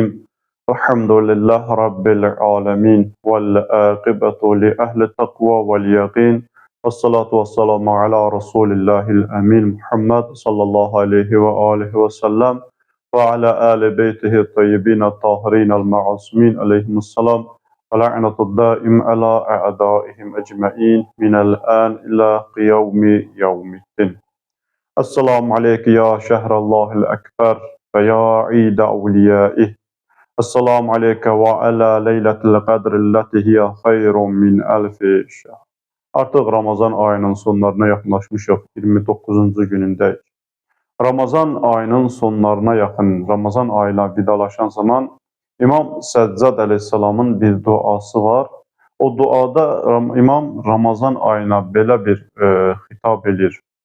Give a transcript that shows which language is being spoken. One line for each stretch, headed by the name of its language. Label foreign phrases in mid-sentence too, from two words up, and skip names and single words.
Arabic: الحمد لله رب العالمين والعاقبة لأهل التقوى واليقين، والصلاة والسلام على رسول الله الأمين محمد صلى الله عليه وآله وسلم وعلى آل بيته الطيبين الطاهرين المعصومين عليهم السلام، ولعنة الدائم على أعدائهم أجمعين من الآن إلى يوم الدين. السلام عليك يا شهر الله الأكبر ويا عيد أوليائه. السلام عليك وعلى ليلة القدر التي هي خير من ألف شهر.
Azerbaijani: Artıq Ramazan ayının sonlarına yaxınlaşmışıq, 29-cu günündəyik. Ramazan ayının sonlarına yaxın, Ramazan ayına vidalaşan zaman İmam Səccad əleyhissalamın bir duası var. O duada İmam Ramazan ayına belə bir xitab edir.